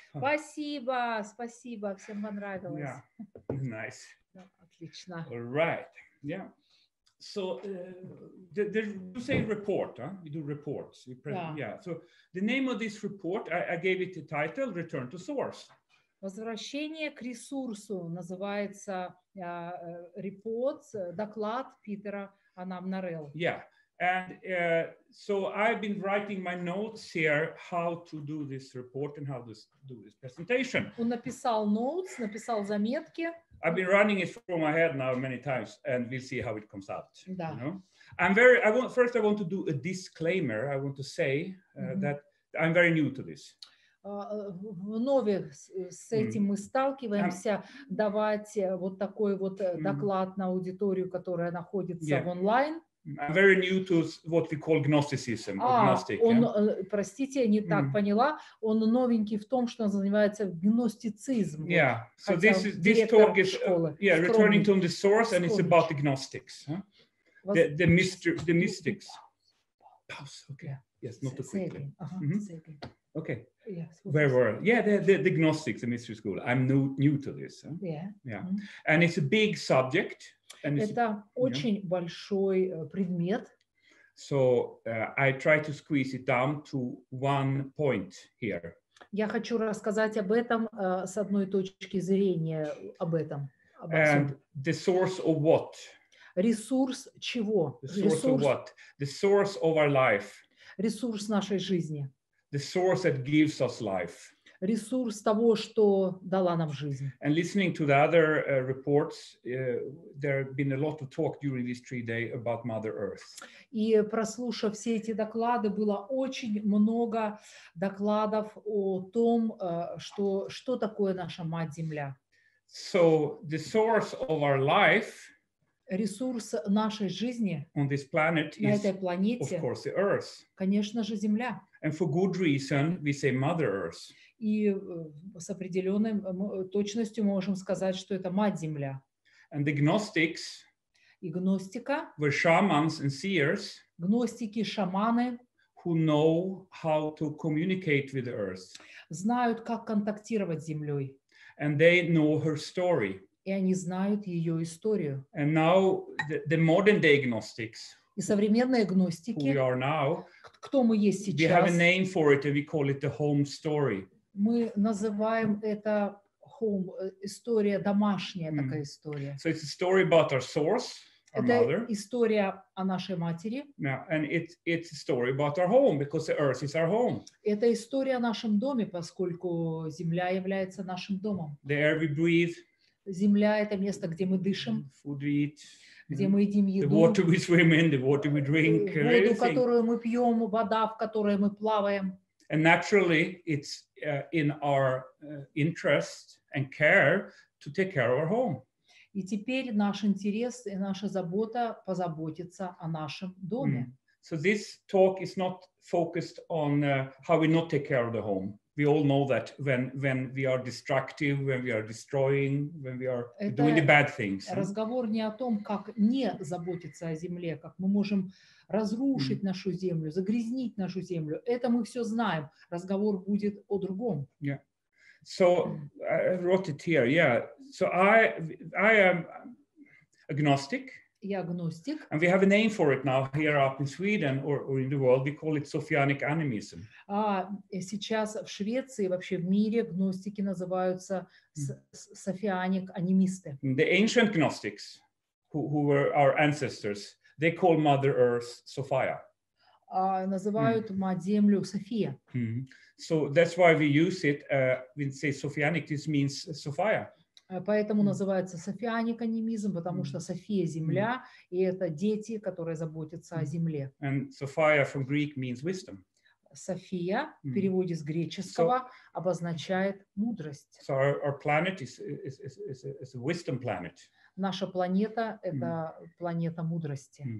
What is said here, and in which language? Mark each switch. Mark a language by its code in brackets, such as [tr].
[ru] Спасибо, спасибо. Всем понравилось. [en] Yeah. Nice. [ru] Отлично. [en] All right. Yeah. So you say report, huh? We do reports. Yeah. So the name of this report, I gave it the title, Return to Source. [ru] Возвращение к ресурсу называется report, доклад Питера, Anam, Norell. [en] Yeah. And so I've been writing my notes here, how to do this report and how to do this presentation. [ru] Он написал notes, написал заметки. [en] I've been running it through my head now many times, and we'll see how it comes out. [ru] Да. [en] You know? First I want to do a disclaimer. I want to say that I'm very new to this. [ru] Вновь с этим мы сталкиваемся, давать вот такой вот доклад на аудиторию, которая находится в онлайн. [en] I'm very new to what we call Gnosticism. [ru] Простите, я не так поняла. Он новенький в том, что называется гностицизм. [en] Yeah. So this talk is returning to the source, and it's about the Gnostics, huh? the mystics. Pause. Okay. Yes, not too quickly. Okay. Yes. Very well. Yeah, the Gnostics, the mystery school. I'm new to this. Huh? Yeah. And it's a big subject. [ru] Это очень большой предмет. [en] So I try to squeeze it down to one point here. [ru] Я хочу рассказать об этом с одной точки зрения, об этом. [en] And the source of what? [ru] Ресурс чего? [en] The source of what? The source of our life. [ru] Ресурс нашей жизни. [en] The source that gives us life. [ru] Ресурс того, что дала нам жизнь. [en] And listening to the other reports, there have been a lot of talk during these 3 days about Mother Earth. [ru] И прослушав все эти доклады, было очень много докладов о том, что такое наша Мать Земля. [en] So the source of our life, [ru] ресурс нашей жизни [en] on this planet [ru] на [en] is, [ru] этой планете, [en] of course, the Earth. [ru] Конечно же, Земля. [en] And for good reason, we say Mother Earth. [ru] И с определенной точностью мы можем сказать, что это Мать-Земля. [en] And the Gnostics [ru] и гностика, [en] were shamans and seers, [ru] гностики, шаманы, [en] who know how to communicate with the Earth. [ru] Знают, как контактировать с Землей. [en] And they know her story. [ru] И они знают ее историю. [en] And now the modern day Gnostics, [ru] и современные гностики, [en] who we are now, [ru] кто мы есть [en] we [ru] сейчас, [en] have a name for it and we call it the home story. [ru] Мы называем это home, история домашняя, такая история. [en] So it's a story about our source. [ru] Это история о нашей матери. [en] Yeah, and it's a story about our home because the earth is our home. [ru] Это история о нашем доме, поскольку земля является нашим домом. [en] The air we breathe. [ru] Земля — это место, где мы дышим, [en] food we eat, [ru] где мы едим еду, [en] the water we swim in, the water we drink, [ru] воду, которую мы пьем, вода, в которой мы плаваем. [en] And naturally, it's in our interest and care to take care of our home. [ru] И теперь наш интерес и наша забота позаботиться о нашем доме. [en] So this talk is not focused on how we not take care of the home. We all know that when we are destructive, when we are destroying, when we are doing the bad things. [ru] Разговор не о том, как не заботиться о земле, как мы можем разрушить нашу землю, загрязнить нашу землю. Это мы все знаем. Разговор будет о другом. [en] Yeah. So I wrote it here. Yeah. So I am agnostic. [ru] Я агностик. [en] And we have a name for it now here up in Sweden or in the world. We call it Sophianic animism. [ru] Сейчас в Швеции, вообще в мире, гностики называются Sophianic анимисты. [en] The ancient Gnostics, who were our ancestors, they call Mother Earth Sophia. [ru] Называют мать землю София. [en] So that's why we use it. We say Sophianic. This means Sophia. [ru] Поэтому называется софианик анимизм, потому что София — земля, и это дети, которые заботятся о земле. [en] And Sophia from Greek means wisdom. [ru] София в переводе с греческого обозначает мудрость. [en] So our planet is a wisdom planet. [ru] Наша планета — это планета мудрости.